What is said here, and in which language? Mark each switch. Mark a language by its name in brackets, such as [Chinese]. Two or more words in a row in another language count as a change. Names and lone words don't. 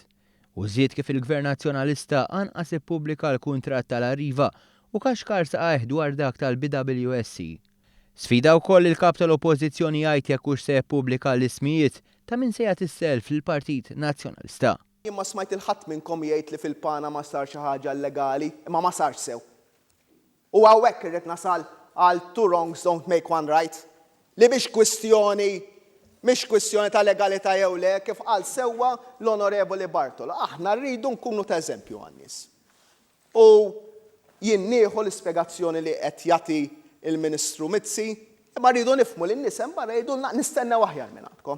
[Maltese] U żied kif il-Gvern Nazzjonalista anqas ippubblika l-kuntratt tal-Arriva u kaxkar saqajh dwar dak tal-BWSC. Sfida wkoll il-kap tal-Oppożizzjoni jgħid jekk hux se jippubblika l-ismijiet ta' min se jagħti self lill-Partit Nazzjonalista. Jien ma smajt il-ħadd minnkom jgħid li fil-Pana ma sar xi ħaġa legali, imma ma sarx sew. U hawnhekk irrid nasal għal [English] two wrongs don't make one right. [Maltese] Li mhix kwistjoni ta' legalità jew le, kif qal sewwa l-Onorevoli Bartola. Aħna rridu nkunu ta' eżempju għan-nies. U jien nieħu l-ispjegazzjoni li qed jagħti il-Ministru Mizzi, imma rridu nifhmu li n-nies hemm barra jgħidulna nistennew aħjar minn għandkom.